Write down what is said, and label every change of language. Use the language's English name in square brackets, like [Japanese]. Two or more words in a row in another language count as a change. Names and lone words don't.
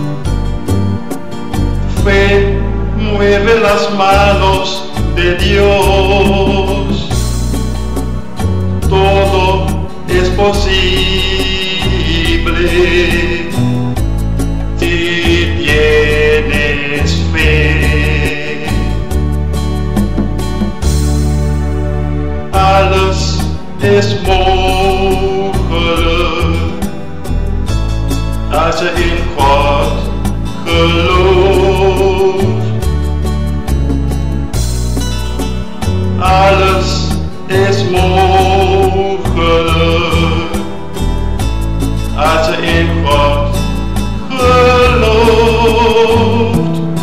[Spanish] Fe mueve las manos de Dios. Todo es posible si tienes fe. [Dutch] Alles is mogelijk als je in God gelooft. Alles is mogelijk als je in God gelooft.